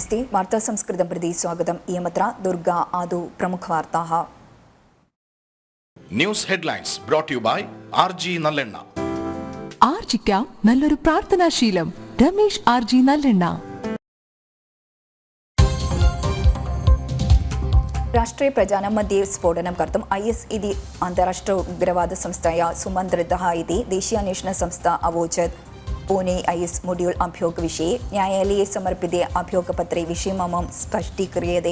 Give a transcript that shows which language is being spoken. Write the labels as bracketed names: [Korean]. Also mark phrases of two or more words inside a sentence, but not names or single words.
[Sanskrit] वार्ता संस्कृतं प्रति स्वागतम्। इयमत्र दुर्गा आदौ प्रमुखवार्ताः। [English] News headlines brought to you by RG നല്ലെണ്ണ. [Malayalam] ആർജിക്കാം നല്ലൊരു പ്രാർത്ഥനാശീലം. രമേശ് RG നല്ലെണ്ണ. [Sanskrit] राष्ट्रे प्रजानां मध्ये स्फोटनं कर्तुम् IS इति अन्ताराष्ट्र उग्रवादसंस्थया सुमन्त्रितः इति देशीयान्वेषणसंस्था अवोचत्। पुणे IS मोड्यूल् अभियोगविषये न्यायालये समर्पिते अभियोगपत्रे विषयमं स्पष्टीक्रियते।